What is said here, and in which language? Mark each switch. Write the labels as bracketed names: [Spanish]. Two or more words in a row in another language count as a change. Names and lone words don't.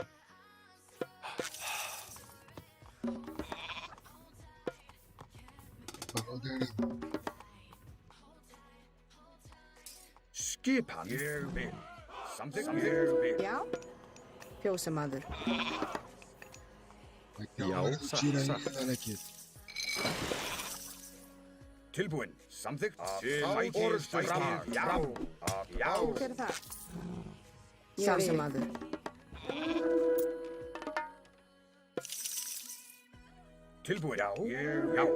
[Icelandic] Skipan. Ég vil. Samþykkt. Ég vil. Já. Fjósamaður. [Portuguese] Já, tira aí, olha aqui. [Icelandic] Tilbúin. Samþykkt. Til orustu fram. Já. Já. Hver er það? Fjósamaður. Tilbúin. Já. Ég. Já.